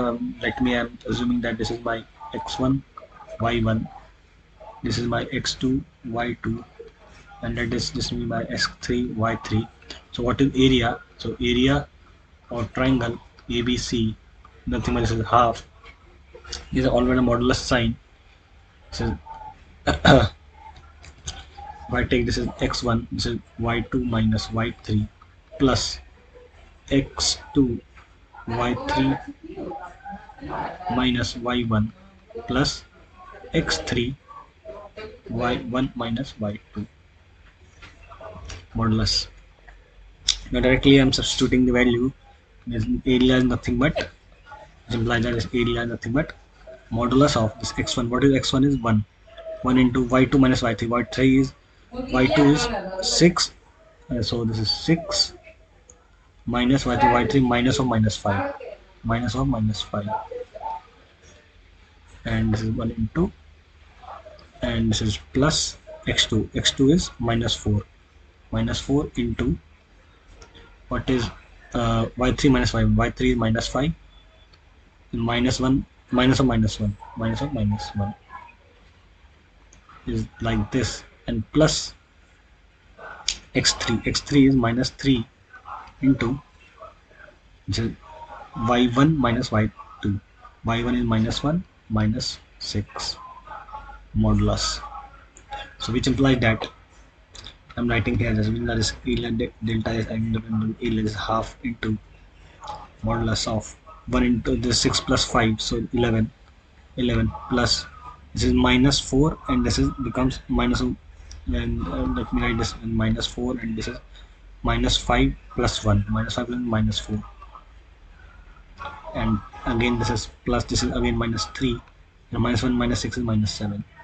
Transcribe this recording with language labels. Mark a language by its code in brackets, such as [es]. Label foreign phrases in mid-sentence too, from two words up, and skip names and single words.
[en] Let me, I'm assuming that this is my x1 y1, this is my x2 y2, and that is this will be my x3 y3. So what is area? So area of triangle ABC, nothing but this is half. This is already a modulus sign. This is if I take this is x1, this is y2 minus y3 plus x2 y3 minus y1 plus x3 y1 minus y2 modulus. Now directly I am substituting the value. This area is nothing but, this implies that this area is nothing but modulus of this x1. What is x1 is 1. 1 into y2 minus y3. y3 is y2 is 6. So this is 6 minus y3, y3 minus of minus 5. Minus of minus 5. And this is 1 into, and this is plus x2. x2 is minus 4. Minus 4 into what is y3 minus 5. y3 is minus 5. Minus 1, minus of minus 1. Minus of minus 1 is like this, and plus x3. x3 is minus 3 into y1 minus y2. y1 is minus 1 minus 6 modulus. So which implies that I'm writing here as that is delta is independent area is half into modulus of 1 into this 6 plus 5, so 11 plus this is minus 4 and this is becomes minus, and let me write this minus 4 and this is minus 5 plus 1, minus 5 plus minus 4, and again this is plus, this is again minus 3, and minus 1 minus 6 is minus 7.